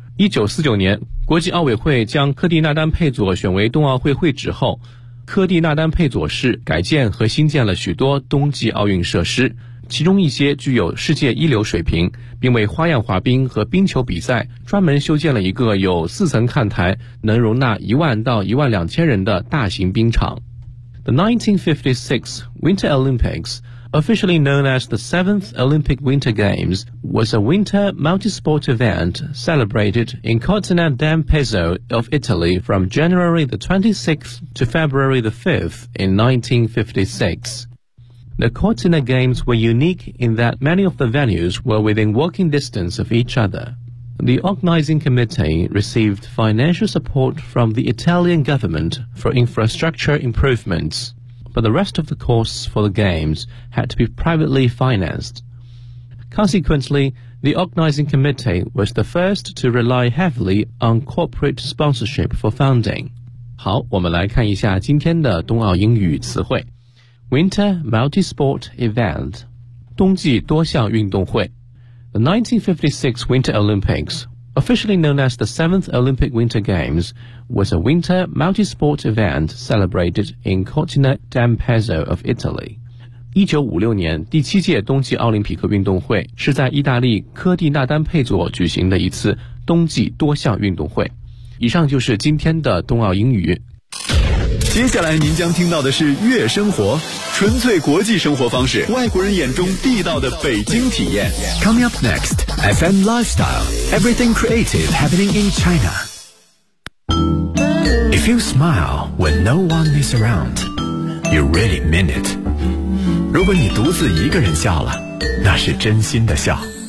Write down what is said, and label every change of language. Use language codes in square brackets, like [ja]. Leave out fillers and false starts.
[zh] 1949年国际奥委会将科蒂纳丹佩佐选为冬奥会会址后，科蒂纳丹佩佐市改建和新建了许多冬季奥运设施，其中一些具有世界一流水平，并为花样滑冰和冰球比赛专门修建了一个有四层看台、能容纳1万到1万2千人的大型冰场。 [en] The 1956 Winter Olympics, officially known as the 7th Olympic Winter Games, was a winter multi-sport event celebrated in Cortina d'Ampezzo of Italy from January the 26th to February the 5th in 1956. The Cortina Games were unique in that many of the venues were within walking distance of each other. The organizing committee received financial support from the Italian government for infrastructure improvements, but the rest of the costs for the Games had to be privately financed. Consequently, the organizing committee was the first to rely heavily on corporate sponsorship for funding. [zh] 好，我们来看一下今天的冬奥英语词汇。 [en] Winter multi-sport event, [zh] 冬季多项运动会。 [en] The 1956 Winter Olympics, officially known as the 7th Olympic Winter Games, was a winter multi-sport event celebrated in Cortina d'Ampezzo of Italy. [zh] 1956年第七届冬季奥林匹克运动会是在意大利科蒂纳丹佩佐举行的一次冬季多项运动会。以上就是今天的冬奥英语。接下来您将听到的是悦生活，纯粹国际生活方式，外国人眼中地道的北京体验。 [en] Coming up next, FM Lifestyle, everything creative happening in China. If you smile when no one is around, you really mean it. [zh] 如果你独自一个人笑了，那是真心的笑。